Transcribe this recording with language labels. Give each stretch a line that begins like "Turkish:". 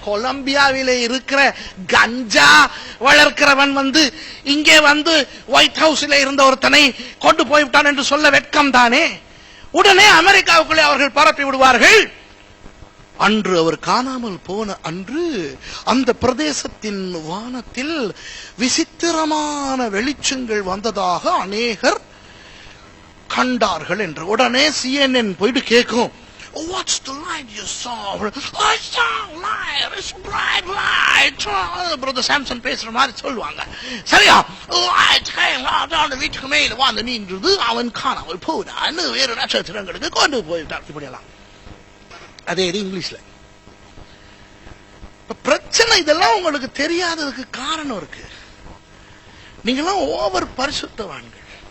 Tamil: கொலம்பியாவிலே இருக்கிற கஞ்சா வளர்க்கிறவன் வந்து இங்கே வந்து ஒயிட் ஹவுஸ்ல இருந்த ஒருத்தனை கொண்டு போய்விட்டான் என்று சொல்ல வெட்கம் தானே. உடனே அமெரிக்காவுக்குள்ளே அவர்கள் பரப்பி விடுவார்கள். அன்று அவர் காணாமல் போன அன்று அந்த பிரதேசத்தின் வானத்தில் விசித்திரமான வெளிச்சங்கள் வந்ததாக அநேகர் கண்டார்கள் என்று. உடனே CNN போயிட்டு கேட்கும்,
English: what's the light you saw? I saw light, it's bright light.
Tamil: Brother Samson பேசுற மாதிரி சொல்லுவாங்க. சரியா?
English: light came out on the
Tamil: வீட்டுக்கு மேல வந்து நின்றது, அவன் காணாமல் போனான், வேறு நட்சத்திரங்களுக்கு கொண்டு போயிட்டார். இப்படியெல்லாம் அதே இது இங்கிலீஷ்ல. பிரச்சனை இதெல்லாம் உங்களுக்கு தெரியாததுக்கு காரணம் இருக்கு. நீங்கெல்லாம் ஓவர் பரிசுத்தவான்கள்.